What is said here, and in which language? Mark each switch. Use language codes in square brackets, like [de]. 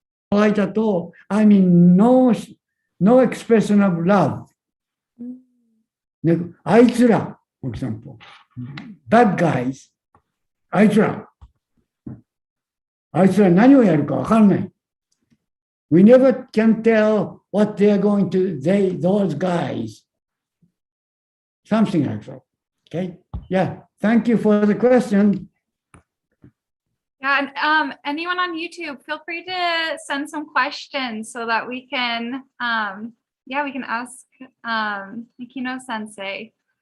[en] I mean, no expression of love. [ja] あいつら, [en] for example, bad guys, [ja] あいつら何をやるか分かんない。 [en] We never can tell what they're going to, those guys. Something like that. Okay? Yeah, thank you for the question. Yeah, and anyone on YouTube, feel free to send some questions so that we can, we can ask Makino Sensei.